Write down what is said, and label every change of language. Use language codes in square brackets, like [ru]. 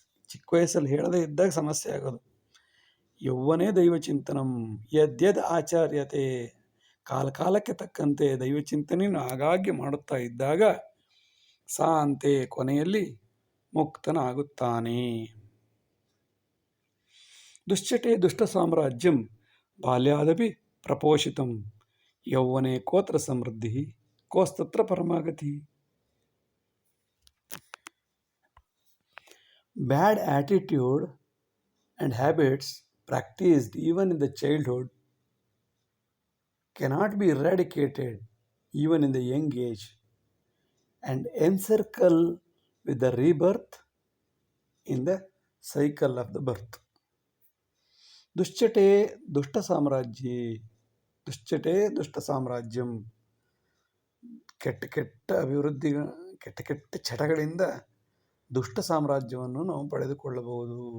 [kn] ಚಿಕ್ಕ ವಯಸ್ಸಲ್ಲಿ ಹೇಳದೇ ಇದ್ದಾಗ ಸಮಸ್ಯೆ ಆಗೋದು. [sa] ಯೌವನೇ ದೈವಚಿಂತನಂ ಯದ್ಯದ್ ಆಚಾರ್ಯತೆ, [kn] ಕಾಲಕಾಲಕ್ಕೆ ತಕ್ಕಂತೆ ದೈವಚಿಂತನೆಯನ್ನು ಆಗಾಗ್ಗೆ ಮಾಡುತ್ತಾ ಇದ್ದಾಗ ಸಾ ಅಂತೆ ಕೊನೆಯಲ್ಲಿ ಮುಕ್ತನಾಗುತ್ತಾನೆ. [sa] ದುಶ್ಚಟೆ ದುಷ್ಟ ಸಾಮ್ರಾಜ್ಯಂ ಬಾಲ್ಯಾದಪಿ ಪ್ರಪೋಷಿತಂ, ಯೌವನೆ ಕೋತ್ರ ಸಮೃದ್ಧಿ ಕೋಸ್ತತ್ರ ಪರಮಾಗತಿ. [en] Bad attitude and habits practiced even in the childhood cannot be eradicated even in the young age and encircle with the rebirth in the cycle of the birth. [sa] ದುಶ್ಚಟೆ ದುಷ್ಟ ಸಾಮ್ರಾಜ್ಯ, ದುಶ್ಚಟೆ ದುಷ್ಟ ಸಾಮ್ರಾಜ್ಯಂ, [kn] ಕೆಟ್ಟ ಕೆಟ್ಟ ಕೆಟ್ಟ ಚಟಗಳಿಂದ ದುಷ್ಟ ಸಾಮ್ರಾಜ್ಯವನ್ನು ನಾವು ಪಡೆದುಕೊಳ್ಳಬಹುದು.